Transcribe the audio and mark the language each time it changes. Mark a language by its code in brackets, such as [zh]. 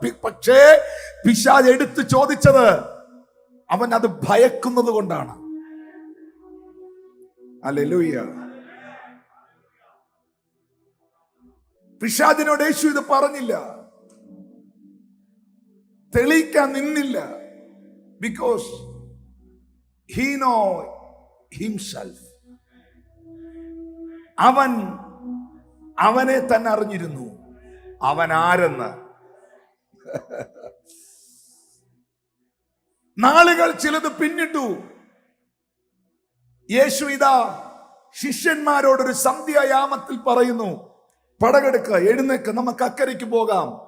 [ml] പക്ഷേ പിശാച് എടുത്തു ചോദിച്ചത് അവൻ അത് ഭയക്കുന്നത് കൊണ്ടാണ്. ഹല്ലേലൂയ. പിശാചിനോട് യേശു ഇത് പറഞ്ഞില്ല, തെളിയിക്കാൻ നിന്നില്ല. [en] Because he know himself. [ml] അവനെ തന്നെ അറിഞ്ഞിരുന്നു അവൻ ആരെന്ന്. നാളുകൾ ചിലത് പിന്നിട്ടു. യേശു ഇതാ ശിഷ്യന്മാരോടൊരു സന്ധ്യായാമത്തിൽ പറയുന്നു, പടകെടുക്കുക, എഴുന്നേക്ക്, നമുക്ക് അക്കരയ്ക്ക് പോകാം.